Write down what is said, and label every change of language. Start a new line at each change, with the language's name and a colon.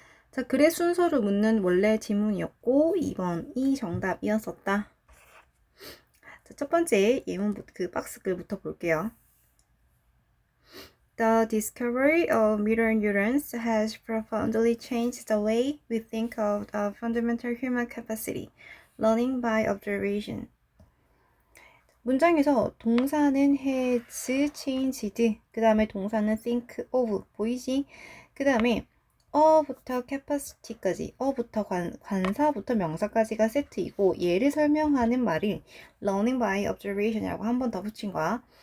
Korean: 자, 글의 순서를 묻는 원래 지문이었고 2번이 정답이었었다. 자, 첫 번째 예문 그 박스 글부터 볼게요.
English: The discovery of mirror neurons has profoundly changed the way we think of the fundamental human capacity, learning by observation.
Korean: 문장에서 동사는
English: has changed,
Korean: 그 다음에 동사는 think of, 보이지? 그 다음에 어부터 capacity까지, 어부터 관사부터 명사까지가 세트이고 얘를 설명하는 말을
English: learning by observation
Korean: 이라고 한 번 더 붙인 거야.